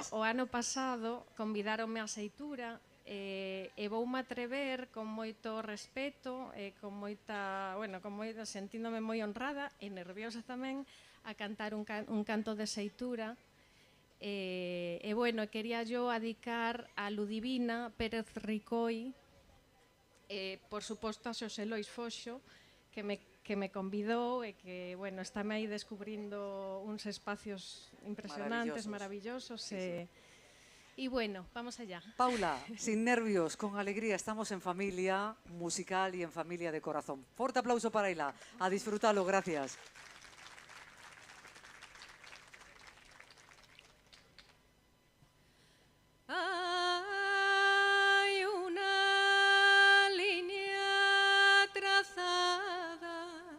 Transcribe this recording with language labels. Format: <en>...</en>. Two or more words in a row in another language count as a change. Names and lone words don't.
<gl>o ano pasado convidaronme a Seitura, e voume atrever con moito respeto, sentíndome moi honrada e nerviosa tamén, a cantar un canto de Seitura.</gl> <es>Quería yo adicar</es> <gl>a Ludivina Pérez Ricoi, por suposto a Xosé Lois Foxo, que me convidou e que, estáme aí descubrindo uns espacios impresionantes, maravillosos.</gl> <es>Vamos allá. Paula, sin nervios, con alegría, estamos en familia musical y en familia de corazón. Fuerte aplauso para ela. A disfrutalo, gracias. Hay una línea trazada,</es>